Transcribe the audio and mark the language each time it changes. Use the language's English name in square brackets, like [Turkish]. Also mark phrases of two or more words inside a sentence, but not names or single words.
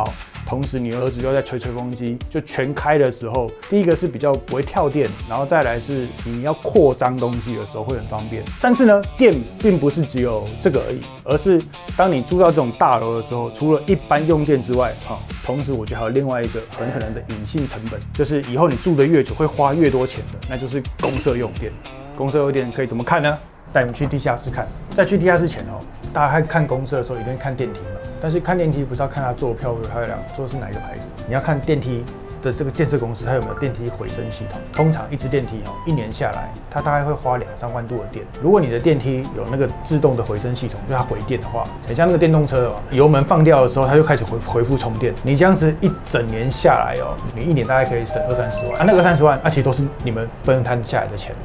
[Chinese] 同時，你兒子又在吹吹風機，就全開的時候，第一個是比較不會跳電，然後再來是你要擴張東西的時候會很方便。但是呢，電並不是只有這個而已，而是當你住到這種大樓的時候，除了一般用電之外，同時我覺得還有另外一個很可能的隱性成本，就是以後你住的越久會花越多錢的，那就是公設用電。公設用電可以怎麼看呢？帶你們去地下室看。在去地下室前大家看公設的時候一定會看電梯嘛。但是看電梯不是要看它做漂不漂亮，做的是哪一個牌子？你要看電梯的这個建設公司它有沒有電梯回聲系統。通常一支電梯1年下來，它大概會花2-3萬度的電。如果你的電梯有那個自動的回聲系統，就它回電的話，很像那個電動車油門放掉的時候，它就開始回復充電。你這樣子一整年下來你1年大概可以省20-30萬。那個20-30萬，其實都是你們分攤下來的錢。